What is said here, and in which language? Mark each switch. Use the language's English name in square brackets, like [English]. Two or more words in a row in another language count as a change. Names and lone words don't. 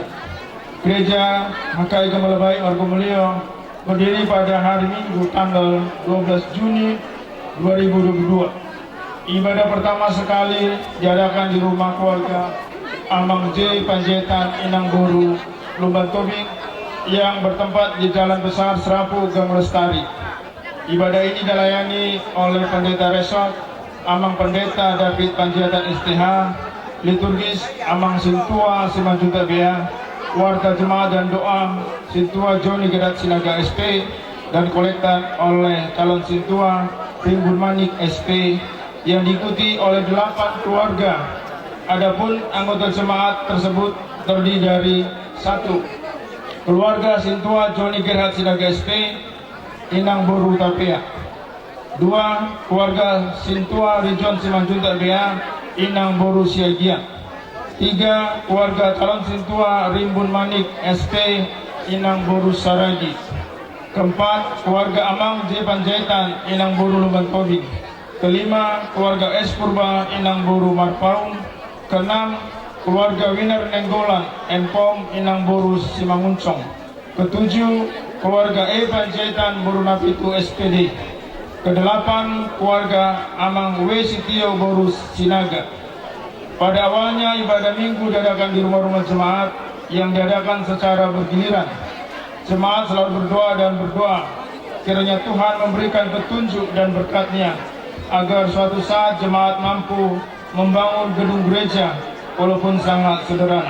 [Indonesian] Gereja HKI Gembalabayi Margomulyo berdiri pada hari Minggu tanggal 12 Juni 2022. Ibadah pertama sekali diadakan di rumah keluarga Amang J. Panjaitan Inang Boru, Lumban Tobing yang bertempat di Jalan Besar Serapu Gang Lestari. Ibadah ini dilayani oleh Pendeta Resort Amang Pendeta David Panjaitan STH, liturgis Amang Sintua Simanjunta Bea, warta jemaat dan doa Sintua Joni Gedat Sinaga SP, dan kolektan oleh calon Sintua Rimbun Manik SP yang diikuti oleh 8 keluarga. Adapun anggota jemaat tersebut terdiri dari 1. Keluarga Sintua Joni Gedat Sinaga SP Inang Boru Tapea. 2. Keluarga Sintua Rijon Simanjunta Bea Inang Boru Siagia. 3. Keluarga calon Sintua Rimbun Manik SP Inang Boru Saragi. 4. Keluarga Amang J. Panjaitan Inang Boru Lumban Tobing. 5. Keluarga S. Purba Inang Boru Marpaung. 6. Keluarga Winner Nenggolan Enpom Inang Boru Simanguncong. 7. Keluarga E. Panjaitan Boru Napitu SPD. 8. Keluarga Amang W. Sitio Boru Sinaga. Pada awalnya ibadah minggu diadakan di rumah-rumah jemaat yang diadakan secara bergiliran. Jemaat selalu berdoa kiranya Tuhan memberikan petunjuk dan berkat-Nya agar suatu saat jemaat mampu membangun gedung gereja walaupun sangat sederhana.